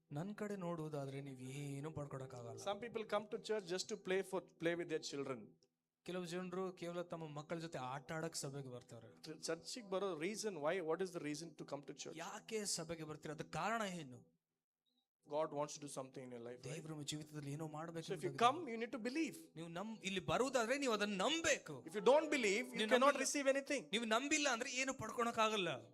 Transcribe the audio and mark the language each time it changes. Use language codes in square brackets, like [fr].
[kn] ನನ್ನ ಕಡೆ ನೋಡುವುದಾದ್ರೆ ನೀವು ಏನು ಪಡ್ಕೊಡಕ್ಕಾಗಲ್ಲ. [en] Some people come to church just to play with their children. [kn] ಕೆಲವು ಜನರು ಕೇವಲ ತಮ್ಮ ಮಕ್ಕಳ ಜೊತೆ ಆಟ ಆಡಕ್ ಸಭೆಗೆ ಬರ್ತಾರೆ. ಚರ್ಚಿಗೆ ಬರೋ [en] reason why? What is the reason to come to church? [kn] ಯಾಕೆ ಸಭೆಗೆ ಬರ್ತೀರಾ? ಅದಕ್ಕೆ ಕಾರಣ ಏನು? [en] God wants to do something in your life. Right? [kn] ದೇವರು ನಿಮ್ಮ ಜೀವಿತದಲ್ಲಿ ಏನೋ ಮಾಡಬೇಕು. [en] So if you come, you need to believe. [kn] ನೀವು ಇಲ್ಲಿ ಬರುವುದಾದ್ರೆ ನೀವು ಅದನ್ನ ನಂಬಬೇಕು. [en] If you don't believe, you cannot receive anything. [kn] ನೀವು ನಂಬಿಲ್ಲ ಅಂದ್ರೆ ಏನು ಪಡ್ಕೊಳಕ್ಕಾಗಲ್ಲ.